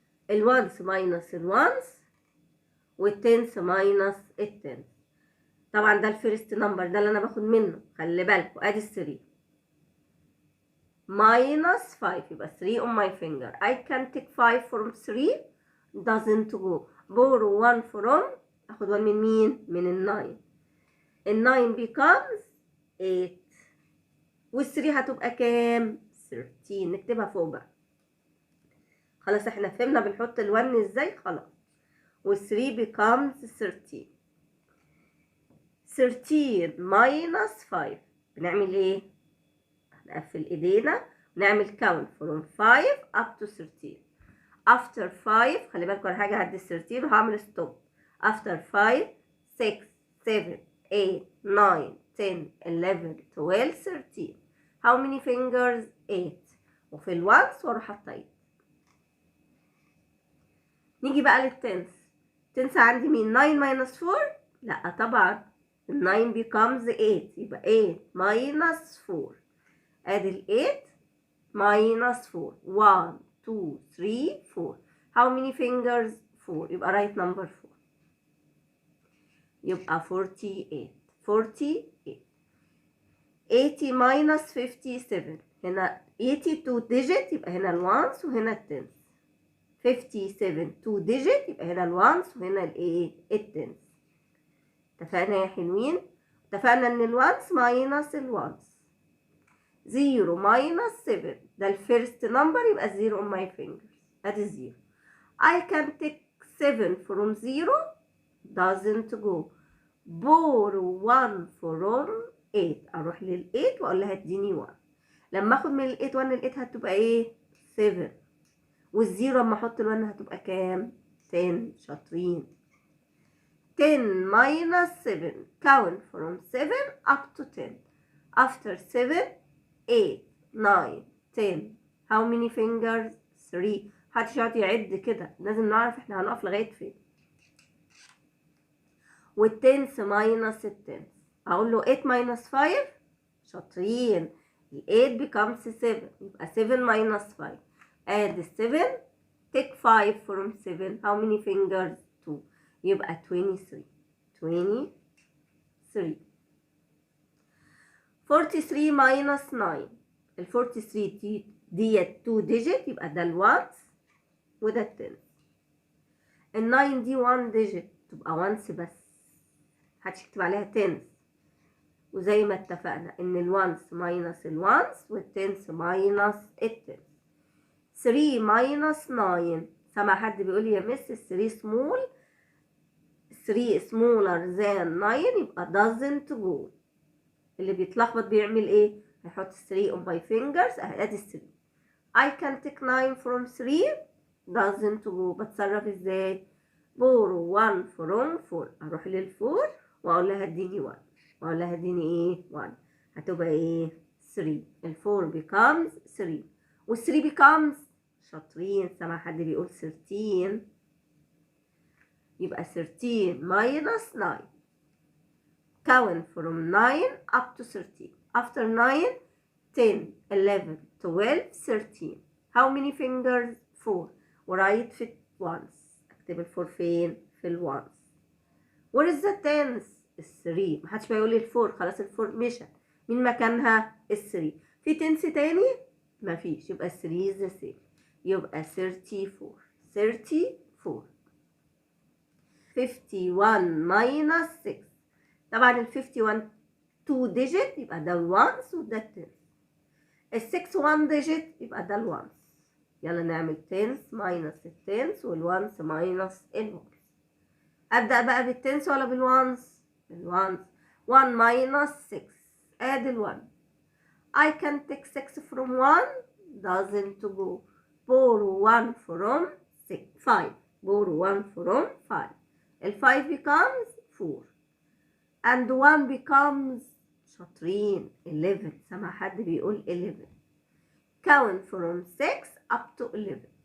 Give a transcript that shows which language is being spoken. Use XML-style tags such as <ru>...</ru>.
<ar>الوانس ماينس الوانس والتنس ماينس التنس. طبعا ده الفيرست نمبر ده اللي انا باخد منه، خلي بالكوا ادي 3 minus 5 يبقى 3</ar> <en>on my finger. I can take 5 from 3 doesn't go. borrow 1 from</en> <ar>اخد 1 من مين؟ من ال 9. ال 9 becomes 8 وال 3 هتبقى كام؟ 13. نكتبها فوق بقى. خلاص احنا فهمنا بنحط ال1 ازاي خلاص. وال 3 becomes 13. 13 minus 5 بنعمل ايه؟ هنقفل ايدينا ونعمل</ar> <en>count from 5 up to 13. after 5</en> <ar>خلي بالكوا على حاجه هعدي 13 وهعمل stop.</ar> <en>after 5 6 7 8 9 10 11 12 13 how many fingers؟ 8.</en> <ar>وفي الوانس واروح حاطه. نيجي بقى للتنس. تنس عندي مين؟ 9 minus 4؟ لا طبعا ال 9 becomes 8 يبقى 8 minus 4. ادي ال 8 minus 4 1 2 3 4</ar> <en>how many fingers؟</en> <ar>4. يبقى</ar> <en>right number</en> <ar>4. يبقى 48. 48 80 minus 57. هنا 82 digit يبقى هنا الوانس وهنا التنس. 57 2 digit يبقى هنا الوانس وهنا الايه؟ التنس. اتفقنا يا حلوين؟ اتفقنا ان الوانس ماينس الوانس. 0 minus 7 ده الفيرست نمبر يبقى 0</ar> <en>on my fingers.</en> <ar>ادي 0.</ar> <en>I can take 7 from 0 doesn't go. borrow 1 from 8.</en> <ar>اروح لل 8 واقول لها اديني 1. لما اخد من ال 8 1 ال 8 هتبقى ايه؟ 7. والزيرو اما احط ال1 هتبقى كام؟ 10. شاطرين.</ar> <en>10 minus 7 count from 7 up to 10. after 7 8 9 10 how many fingers؟ 3.</en> <ar>محدش يقعد يعد كده، لازم نعرف احنا هنقف لغايه فين. والتنس minus التنس اقول له 8 minus 5. شاطرين. ال 8 becomes 7 يبقى 7 minus 5.</ar> <en>add 7 take 5 from 7 how many fingers؟ 2.</en> <ar>يبقى 23.</ar> <en>23 3. 43 minus 9.</en> <ar>ال 43 ديت 2 digit يبقى ده الوانس وده التنس. ال 9 دي 1 digit تبقى وانس بس، محدش يكتب عليها تنس. وزي ما اتفقنا ان الوانس ماينس الوانس والتنس ماينس التنس. 3 ماينس 9. سمع حد بيقول لي يا مس 3 سمول،</ar> <en>3 smaller than 9</en> <ar>يبقى</ar> <en>doesn't go.</en> <ar>اللي بيتلخبط بيعمل ايه؟ هيحط 3</ar> <en>on my fingers</en> <ar>اهي ادي 3.</ar> <en>I can take 9 from 3 doesn't go.</en> <ar>بتصرف ازاي؟</ar> <en>borrow 1 from 4.</en> <ar>اروح لل4 واقول لها اديني 1 واقول لها اديني ايه 1. هتبقى ايه 3. ال4 becomes 3 وال3 becomes شاطرين. سمع حد بيقول 13 يبقى 13 minus 9.</ar> <en>count from 9 up to 13. after 9 10 11 12 13. how many fingers 4 ورايت في once.</en> <ar>اكتب الفور فين في الوانس.</ar> <en>where is the tens 3.</en> <ar>محدش بقى يقول لي الفور، خلاص الفور مشى من مكانها. ال3 في تنس تاني مفيش يبقى 3</ar> <en>is the same</en> <ar>يبقى 34. 34. 51 minus 6. طبعا ال 51 2 digit يبقى ده الوانس وده التنس. ال 6 1 digit يبقى ده الوانس. يلا نعمل تنس ماينس التنس والوانس ماينس الوانس. ابدأ بقى بالتنس ولا بالوانس؟ بالوانس. 1 minus 6 ادي الوان.</ar> <en>I can take 6 from 1 doesn't go. borrow 1 from 6 5. borrow 1 from 5. ال 5 becomes 4 and 1 becomes شاطرين 11.</en> <ar>سمع حد بيقول 11.</ar> <en>count from 6 up to 11.</en>